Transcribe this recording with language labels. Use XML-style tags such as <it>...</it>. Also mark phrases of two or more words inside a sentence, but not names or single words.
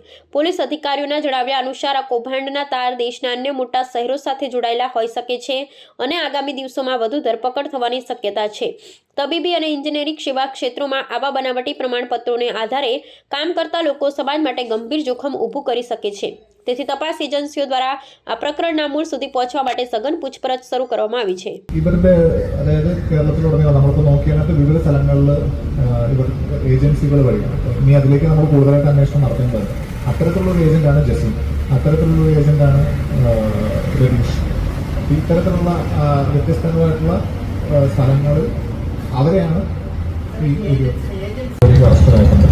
<gu>પોલીસ અધિકારીઓના જણાવ્યા અનુસાર આ કૌભાંડના તાર દેશના અન્ય મોટા શહેરો સાથે જોડાયેલા હોઈ શકે છે અને આગામી દિવસોમાં વધુ ધરપકડ થવાની શક્યતા છે. તબીબી અને ઇજનેરી સેવા ક્ષેત્રોમાં આવા બનાવટી પ્રમાણપત્રોને આધારે કામ કરતા લોકો સમાજ માટે ગંભીર જોખમ ઊભું કરી શકે છે. તેથી તપાસ એજન્સીઓ દ્વારા આ પ્રકરણના મૂળ સુધી પહોંચવા માટે સઘન પૂછપરછ શરૂ કરવામાં આવી છે.</gu> <ml>ഇവരുടെ അതായത് കേരളത്തിലുടനീളം നമ്മളിപ്പോൾ നോക്കിയാൽ വിവിധ സ്ഥലങ്ങളിൽ ഇവർ ഏജൻസികൾ വഴിയാണ്. ഇനി അതിലേക്ക് നമ്മൾ കൂടുതലായിട്ട് അന്വേഷണം നടത്തേണ്ടത്. അത്തരത്തിലുള്ള ഒരു ഏജന്റാണ് ജസീം, അത്തരത്തിലുള്ള ഒരു ഏജന്റാണ് രതീഷ്. ഇത്തരത്തിലുള്ള വ്യത്യസ്തങ്ങളായിട്ടുള്ള സ്ഥലങ്ങൾ അവരെയാണ് ഈ അറസ്റ്റിലായിട്ടുണ്ട്.</ml>